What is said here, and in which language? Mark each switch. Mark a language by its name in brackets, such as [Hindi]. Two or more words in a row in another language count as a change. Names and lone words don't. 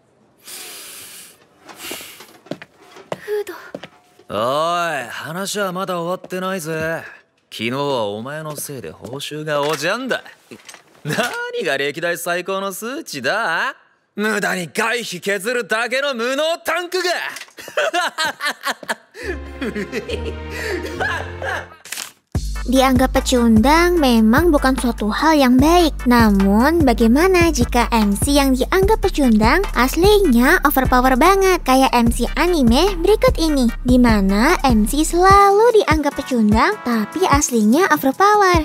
[Japanese] フード。おい、話はまだ終わってないぜ。昨日はお前のせいで報酬がおじゃんだ。何が歴代最高の数値だ？無駄に外費削るだけの無能タンクが [Indonesian] Dianggap pecundang memang bukan suatu hal yang baik. Namun, bagaimana jika MC yang dianggap pecundang aslinya overpower banget kayak MC anime berikut ini, dimana MC selalu dianggap pecundang tapi aslinya overpower.